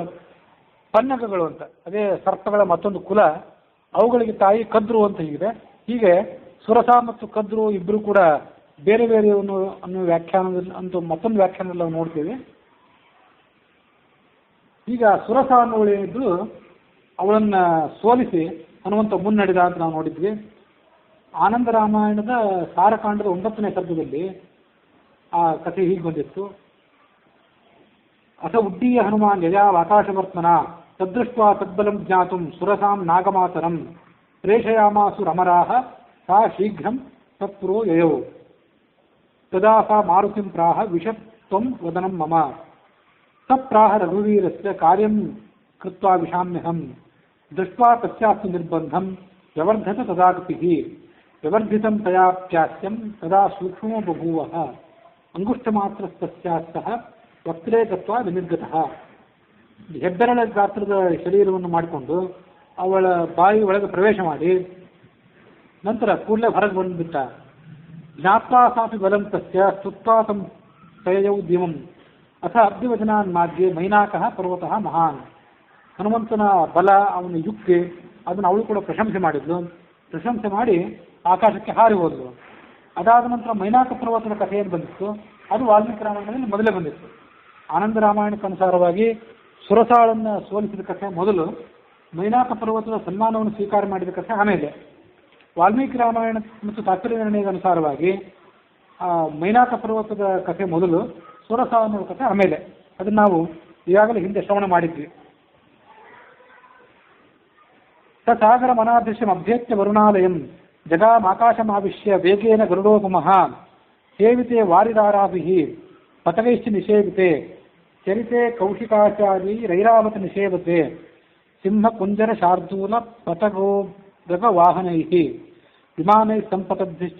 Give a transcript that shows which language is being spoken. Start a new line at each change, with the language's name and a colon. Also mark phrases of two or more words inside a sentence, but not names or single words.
Kannada: ಪನ್ನಗಗಳು ಅಂತ ಅದೇ ಸರ್ಪಗಳ ಮತ್ತೊಂದು ಕುಲ, ಅವುಗಳಿಗೆ ತಾಯಿ ಕದ್ರು ಅಂತ ಹೀಗೆ ಸುರಸ ಮತ್ತು ಕದ್ರು ಇಬ್ಬರು ಕೂಡ ಬೇರೆ ಬೇರೆ ಅನ್ನೋ ವ್ಯಾಖ್ಯಾನದಲ್ಲಿ ಅಂತೂ ಮತ್ತೊಂದು ವ್ಯಾಖ್ಯಾನದಲ್ಲಿ ನಾವು ನೋಡ್ತೀವಿ. ಈಗ ಸುರಸ ಅನ್ನೋಳಿದ್ದು ಅವಳನ್ನು ಸೋಲಿಸಿ ಹನುಮಂತ ಮುನ್ನಡೆದ ಅಂತ ನಾವು ನೋಡಿದ್ವಿ. ಆನಂದ ರಾಮಾಯಣದ ಸಾರಕಾಂಡದ 9ನೇ ಸರ್ಗದಲ್ಲಿ ಆ ಕಥೆ ಹೀಗೆ ಬಂದಿತ್ತು.
Sanskrit: ಅಥ ಉಡ್ಡೀಯ ಹನುಮಾನ್ ಯಜಾವ ಆಕಾಶವರ್ತ್ಮನ ತದೃಷ್ಟ ತದ್ಬಲಂ ಜ್ಞಾತುಂ ಸುರಸಾಂ ನಾಗಮಾತರಂ ಪ್ರೇಷಯಾಮಾಸು ರಮರಾಹ ಸಾ ಶೀಘ್ರಂ ತತ್ಪುರೋ ಯಯೌ ತದಾ ಸಾ ಮಾರುತಿಂ ಪ್ರಾಹ ವಿಷತ್ವಂ ವದನಂ ಮಮ ಸ ಪ್ರಾಹ ರಘುವೀರಸ್ಯ ಕಾರ್ಯಂ ಕೃತ್ವಾ ವಿಷಾಮ್ಯಹಂ ದೃಷ್ಟ್ವಾ ತಸ್ಯಾಸ್ತು ನಿರ್ಬಂಧಂ ವ್ಯವರ್ಧತ ತದಾ ಗತಿಃ ವ್ಯವರ್ಧಿತಂ ತಯಾಪ್ಯಾಸ್ಯಂ ತದಾ ಸೂಕ್ಷ್ಮೋ ಬಭೂವಃ ಅಂಗುಷ್ಟಮಾತ್ರಸ್ತಸ್ಯಾಸ್ತಃ ವಕ್ತ್ರೇ ಗತ್ವಾ ವಿನಿರ್ಗತಃ.
Kannada: ಹೆಬ್ಬೆರಳ ಗಾತ್ರದ ಶರೀರವನ್ನು ಮಾಡಿಕೊಂಡು ಅವಳ ಬಾಯಿ ಒಳಗೆ ಪ್ರವೇಶ ಮಾಡಿ ನಂತರ ಕೂಡಲೇ ಹೊರಗೆ ಬಂದುಬಿಟ್ಟ.
Sanskrit: ಜ್ಞಾತ್ವಾ ಸಾಪಿ ಬಲಂ ತಸ್ಯ ಸ್ತುತ್ವಾ ತಂ ತಯೌ ದಿವಂ ಅಥ ಅಬ್ಧಿವಚನಾನ್ ಮಾರ್ಗೆ ಮೈನಾಕಃ ಪರ್ವತಃ ಮಹಾನ್.
Kannada: ಹನುಮಂತನ ಬಲ, ಅವನ ಯುಕ್ತಿ ಅದನ್ನು ಅವಳು ಕೂಡ ಪ್ರಶಂಸೆ ಮಾಡಿದ್ಲು. ಪ್ರಶಂಸೆ ಮಾಡಿ ಆಕಾಶಕ್ಕೆ ಹಾರಿ ಹೋದ್ಲು. ಅದಾದ ನಂತರ ಮೈನಾಕ ಪರ್ವತದ ಕಥೆಯನ್ನು ಬಂದಿತ್ತು. ಅದು ವಾಲ್ಮೀಕಿ ರಾಮಾಯಣದಲ್ಲಿ ಮೊದಲೇ ಬಂದಿತ್ತು. ಆನಂದ ರಾಮಾಯಣಕ್ಕೆ ಅನುಸಾರವಾಗಿ ಸುರಸಾಳನ್ನು ಸೋಲಿಸಿದ ಕಥೆ ಮೊದಲು, ಮೈನಾಕ ಪರ್ವತದ ಸನ್ಮಾನವನ್ನು ಸ್ವೀಕಾರ ಮಾಡಿದ ಕಥೆ ಆಮೇಲೆ. ವಾಲ್ಮೀಕಿ ರಾಮಾಯಣ ಮತ್ತು ತಾತ್ಪರ್ಯ ನಿರ್ಣಯದ ಅನುಸಾರವಾಗಿ ಮೈನಾಕ ಪರ್ವತದ ಕಥೆ ಮೊದಲು, ಸುರಸ ಅನ್ನೋ ಕಥೆ ಆಮೇಲೆ. ಅದನ್ನು ನಾವು ಈಗಾಗಲೇ ಹಿಂದೆ ಶ್ರವಣ ಮಾಡಿದ್ವಿ.
Sanskrit: ಸಾಗರ ಮನಾದೃಶ್ಯಂ ಅಭ್ಯೇತ್ಯ ವರುಣಾಲಯಂ ಜಗಾಮಾಕಾಶಮಾವಿಶ್ಯ ವೇಗೇನ ಗರುಡೋಪಮಃ ಸೇವಿತೆ ವಾರಿದಾರಾಭಿಃ ಪತಗೈಶ್ಚ ನಿಷೇವಿತೆ ಚರಿತೆ ಕೌಶಿಕಾಚಾರಿ ರೈರಾವತ ನಿಷೇವತೆ ಸಿಂಹಕುಂಜರ ಶಾರ್ದೂಲ ಪತಗೋದಕ ವಾಹನೈಃ ವಿಮಾನೈಃ ಸಂಪತದ್ಭಿಶ್ಚ